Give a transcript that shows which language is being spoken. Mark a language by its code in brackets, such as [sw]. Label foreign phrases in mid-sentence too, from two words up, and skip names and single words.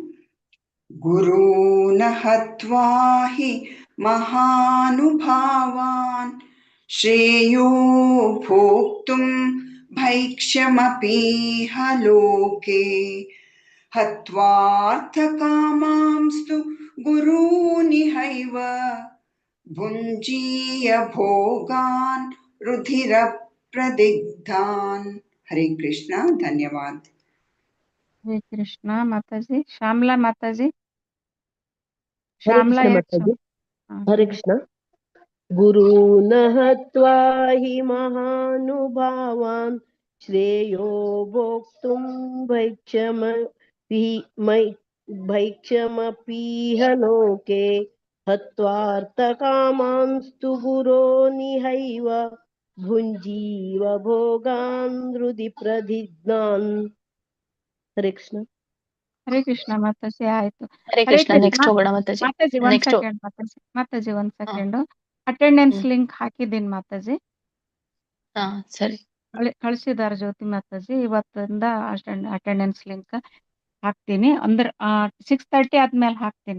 [sa] ಗುರೂನ್ ಹತ್ವಾ ಹಿ ಮಹಾನುಭಾವಾನ್ ಶ್ರೇಯೋ ಭೋಕ್ತುಂ ಭೈಕ್ಷಮಪೀಹ ಲೋಕೆ ಹತ್ವಾರ್ಥ ಕಾಮಾಂಸ್ತು ಗುರೂನಿಹೈವ ಭುಂಜೀಯ ಭೋಗಾನ್ ರುಧಿರ ಪ್ರದಿಗ್ಧಾನ್. [kn] ಹರೇ ಕೃಷ್ಣ. ಧನ್ಯವಾದ. ಹರೇ ಕೃಷ್ಣ ಮಾತಾಜಿ. ಶ್ಯಾಮ್ಲಾ ಮಾತಾಜಿ. ಹರೇ ಕೃಷ್ಣ ಮಾತಾಜಿ. ಹರೇ ಕೃಷ್ಣ. [sa] गुरून् हत्वा हि महानुभावान् श्रेयो भोक्तुं भैक्षमपीह लोके हत्वार्थकामांस्तु गुरोनिहैव भुञ्जीव भोगान् हृदि प्रधिग्नान्. हरे कृष्ण. [kn] ಹರೇ ಕೃಷ್ಣ ಮಾತಾಜಿ ಆಯ್ತು. ಹರೇ ಹರೇ ಕೃಷ್ಣ. ಕೃಷ್ಣ ನೆಕ್ಸ್ಟ್ ಹೋಗೋಣ ಮಾತಾಜಿ. ಮಾತಾಜಿ ಒಂದ್ ನೆಕ್ಸ್ಟ್ ಸೆಕೆಂಡ್ ಮಾತಾಜಿ ಒಂದ್ ಸೆಕೆಂಡ್ [en] attendance link [kn] ಹಾಕಿದ್ದೀನಿ ಮಾತಾಜಿ. ಹಾ ಸರಿ. ಕಳಿಸಿದಾರೆ ಜ್ಯೋತಿ ಮಾತಾಜಿ. ಇವತ್ತಿಂದ [en] attendance link [kn] ಹಾಕ್ತೀನಿ. ಅಂದ್ರೆ 6:30 ಆದ್ಮೇಲೆ ಹಾಕ್ತೀನಿ.